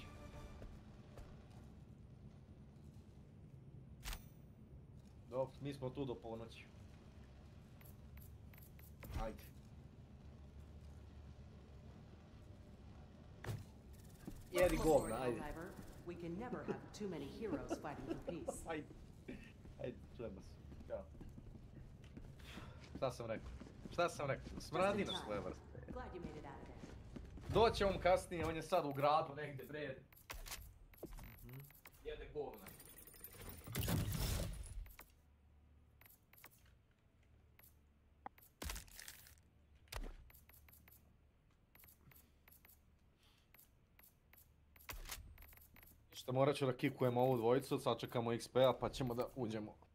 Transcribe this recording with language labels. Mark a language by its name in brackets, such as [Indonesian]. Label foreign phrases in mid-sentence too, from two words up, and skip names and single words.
[Serbian] Dobro. mi smo tu do ponoći. Ajde. Jedi govna, ajde. [English] We can never have too many heroes fighting for peace. [Serbian] Ajde, čujemo se. Ćao. Šta sam rekao? Smradi na svoje vrste. [English] Glad you made it out of there. [Serbian] Doće on kasnije, on je sad u gradu negdje, bre. Jede govna. Ništa, morat ću da kikujemo ovu dvojicu, sačekamo XP-a pa ćemo da uđemo.